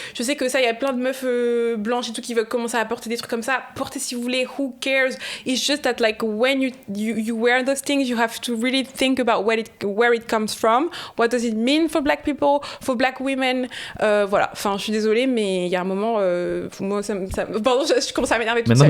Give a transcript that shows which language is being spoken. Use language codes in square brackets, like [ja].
[fr] Je sais que ça, il y a plein de meufs blanches et tout qui veulent commencer à porter des trucs comme ça. Portez si vous voulez, [en] who cares? It's just that like when you wear those things, you have to really think about where it comes from. What does it mean for black people, for black women? [fr] Voilà. Enfin, je suis désolée, mais il y a un moment, moi, pardon, je commence à m'énerver toute seule.